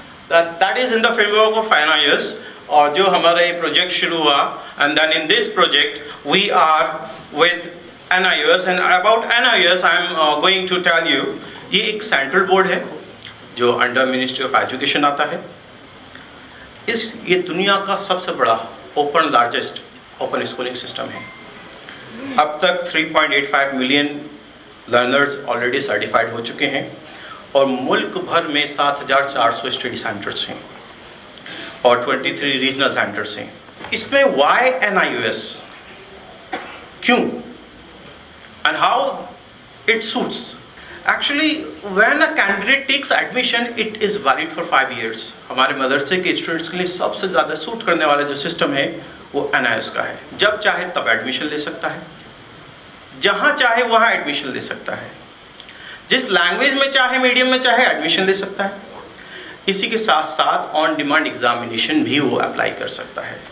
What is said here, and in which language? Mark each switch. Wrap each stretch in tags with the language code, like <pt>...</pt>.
<en>That is in the framework of NIOS.</en> <ur>اور جو ہمارا یہ پروجیکٹ شروع ہوا،</ur> <en>and then in this project we are with NIOS. and about NIOS I am going to tell you،</en> <ur>یہ ایک central board ہے جو انڈر منسٹری آف ایجوکیشن آتا ہے. یہ دنیا کا سب سے بڑا لارجسٹ اوپن اسکولنگ سسٹم ہے. اب تک 3.85 ملین لرنرز آلریڈی سرٹیفائڈ ہو چکے ہیں اور ملک بھر میں 7,400 اسٹڈی سینٹرز ہیں اور 23 ریجنل سینٹرز ہیں. اس میں وائی NIOS، کیوں</ur> <en>and how it suits. Actually, when a candidate takes admission, it is valid for 5 years.</en> <ur>ہمارے مدرسے کے اسٹوڈنٹس کے لیے سب سے زیادہ سوٹ کرنے والا جو سسٹم ہے وہ NIOS کا ہے. جب چاہے تب ایڈمیشن لے سکتا ہے، جہاں چاہے وہاں ایڈمیشن لے سکتا ہے، جس لینگویج میں چاہے، میڈیم میں چاہے ایڈمیشن لے سکتا ہے. اسی کے ساتھ ساتھ آن ڈیمانڈ ایگزامینیشن بھی وہ اپلائی کر سکتا ہے.</ur>